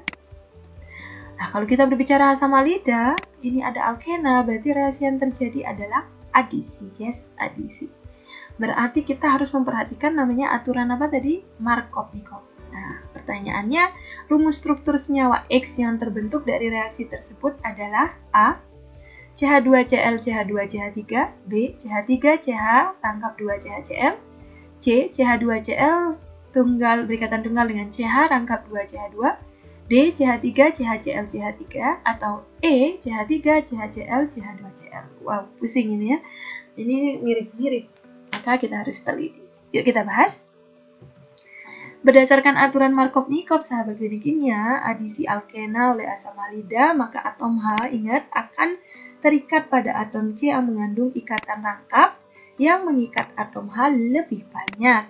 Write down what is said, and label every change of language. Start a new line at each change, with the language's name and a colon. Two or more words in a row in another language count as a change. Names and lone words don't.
Indonesian: Nah, kalau kita berbicara asam halida, ini ada alkena, berarti reaksi yang terjadi adalah adisi. Yes, adisi. Berarti kita harus memperhatikan namanya aturan apa tadi? Markov-Nikov. Nah, pertanyaannya, rumus struktur senyawa X yang terbentuk dari reaksi tersebut adalah A. CH2Cl CH2CH3, B. CH3CH rangkap 2 CHCl, C. CH2Cl tunggal berikatan tunggal dengan CH rangkap 2 CH2, D. CH3 CHCl CH3, atau E. CH3 CHCl CH2Cl. Wow, pusing ini ya. Ini mirip-mirip. Maka kita harus teliti. Yuk kita bahas. Berdasarkan aturan Markov-Nikov, sahabat klinik kimia, adisi alkena oleh asam halida, maka atom H, ingat, akan terikat pada atom C yang mengandung ikatan rangkap yang mengikat atom H lebih banyak.